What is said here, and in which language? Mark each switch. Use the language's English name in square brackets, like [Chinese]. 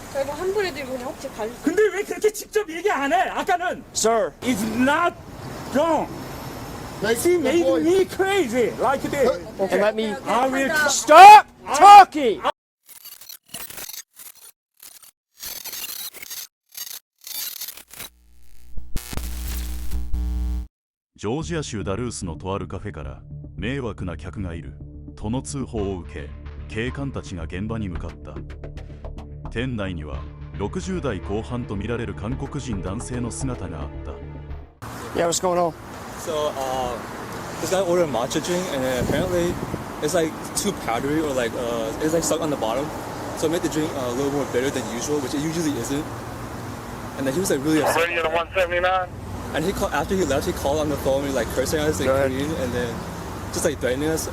[Korean] 저희 뭐 환불해 드리고 그냥 혹시 갈 수. 근데 왜 그렇게 직접 얘기 안 해? 아까는 [English] Sir. It's not wrong. She made me crazy like this. And let me I will stop talking. [Japanese] ジョージア州ダルースのとあるカフェから迷惑な客がいるとの通報を受け、警官たちが現場に向かった。店内には60代後半とみられる韓国人男性の姿があった。 [English] Yeah, what's going on? So, this guy ordered a matcha drink, and then apparently it's like too powdery or like it's like stuck on the bottom, so it made the drink a little more bitter than usual, which it usually isn't. And then he was like really upset. Ready to 179. And he called after he left. He called on the phone, and like cursing at us in Korean, and then just like threatening us.